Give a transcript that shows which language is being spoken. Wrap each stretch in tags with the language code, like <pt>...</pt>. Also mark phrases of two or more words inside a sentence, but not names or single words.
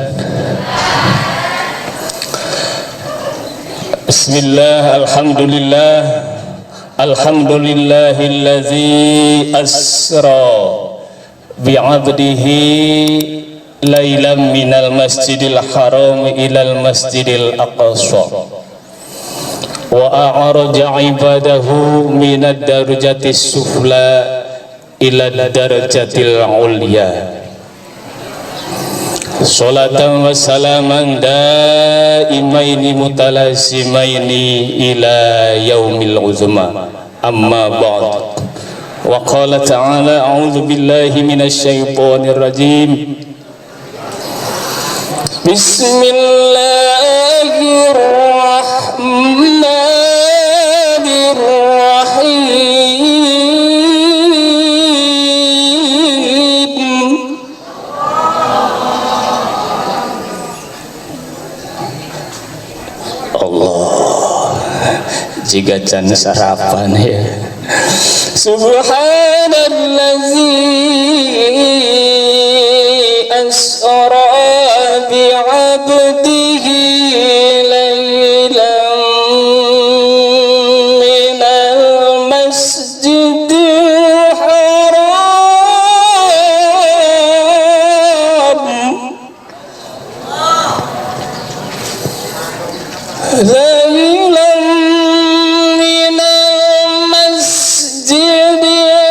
<ar>بسم الله، الحمد لله، الحمد لله الذي أسرى بعبده ليلا من المسجد الحرام إلى المسجد الأقصى وأعرج عباده من الدرجات السفلى إلى الدرجات العليا. صلاة وسلاما دائمين متلازمين إلى يوم العظمى. أما بعد. وقال تعالى أعوذ بالله من الشيطان الرجيم. بسم الله الرحمن الرحيم.</ar> <id>Allah, jika can sarapan ya.</id> <ar>سبحان الذي أسرى بعبده ليلا من المسجد الحرام ليلا من المسجد</ar>